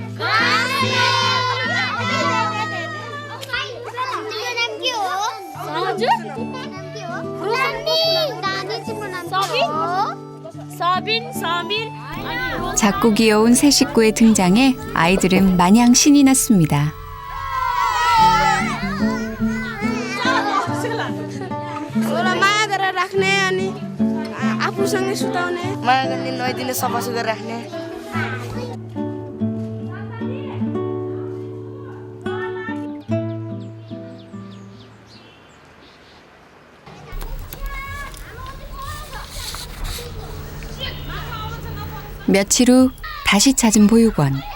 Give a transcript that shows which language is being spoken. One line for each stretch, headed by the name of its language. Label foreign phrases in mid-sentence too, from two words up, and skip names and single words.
Korean: 작고 귀여운 새 식구의 등장에 아이들은 마냥 신이 났습니다.
Nepali: माया गरेर राख्ने अनि आफूसँगै सुताउने माया गर्ने नुहाइदिने सफासुग्घर राख्ने
Korean: 며칠 후 다시 찾은 보육원.